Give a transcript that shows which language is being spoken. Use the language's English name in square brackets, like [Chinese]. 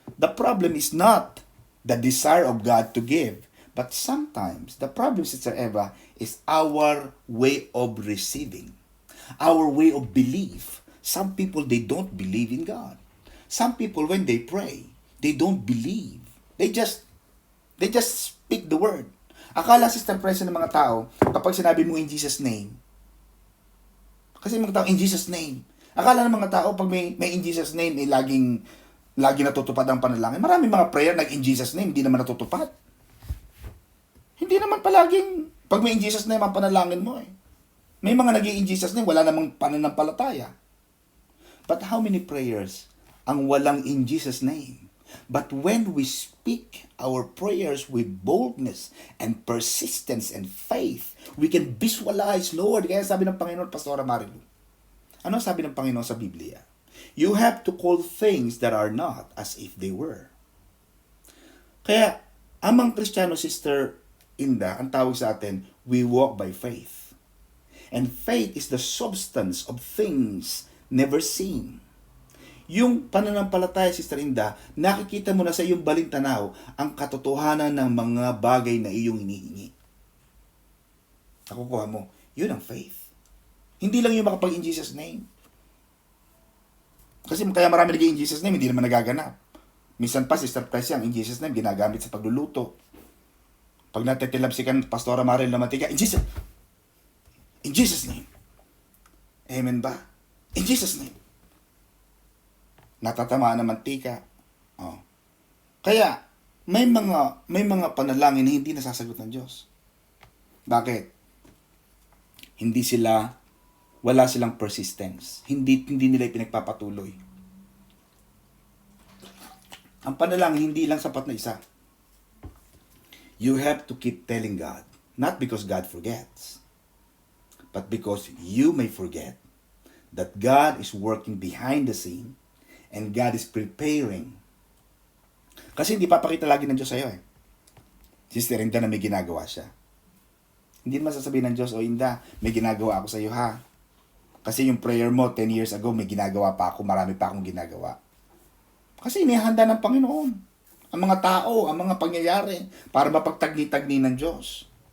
[English] The problem is not the desire of God to give, but sometimes the problem, Sister Eva, is our way of receiving, our way of belief. Some people, they don't believe in God. Some people, when they pray, they don't believe. They just speak the word. [Filipino] Akala, Sister Presa, ng mga tao, kapag sinabi mo [English] in Jesus' name, [Filipino] kasi mga tao, in Jesus' name, akala ng mga tao, pag may in Jesus' name, laging natutupad ang panalangin. Marami mga prayer [English] in Jesus' name, [Filipino] hindi naman natutupad. Hindi naman palaging, pag may in Jesus' name, ang panalangin mo. May mga in Jesus' name, wala namang pananampalataya. [English] But how many prayers [Filipino] ang walang in Jesus' name? [English] But when we speak our prayers with boldness and persistence and faith, we can visualize, Lord. [Filipino] Kaya sabi ng Panginoon, Pastora Marilu, ano sabi ng Panginoon sa Biblia? [English] You have to call things that are not as if they were. [Filipino] Kaya, amang Kristiyano, Sister Inda, ang tawag sa atin, [English] we walk by faith. And faith is the substance of things never seen. [Filipino] Yung pananampalataya, Sister Inda, nakikita mo na sa iyong balintanaw ang katotohanan ng mga bagay na iyong hinihingi. Nakukuha mo, yun ang faith. Hindi lang yung makapag in Jesus name. Kasi kaya marami nag [English] in Jesus name, [Filipino] hindi naman nagaganap. Minsan pa, Sister Presi, ang in Jesus name, ginagamit sa pagluluto. Pag natitilapsikan, Pastora Maril na mantika, [English] in Jesus name. [Filipino] Amen ba? In Jesus name. Natatamaan ng mantika. Kaya, may mga panalangin na hindi nasasagot ng Diyos. Bakit? Wala silang persistence. Hindi nila pinagpapatuloy. Ang panalangin, hindi lang sapat na isa. [English] You have to keep telling God. Not because God forgets, but because you may forget that God is working behind the scene and God is preparing. [Filipino] Kasi hindi papakita lagi ng Diyos sa'yo Sister Inda na may ginagawa siya. Hindi naman sasabihin ng Diyos, Inda, may ginagawa ako sa'yo Kasi yung prayer mo 10 years ago, may ginagawa pa ako, marami pa akong ginagawa. Kasi inihanda ng Panginoon ang mga tao, ang mga pangyayari para mapagtagni-tagni ng Diyos.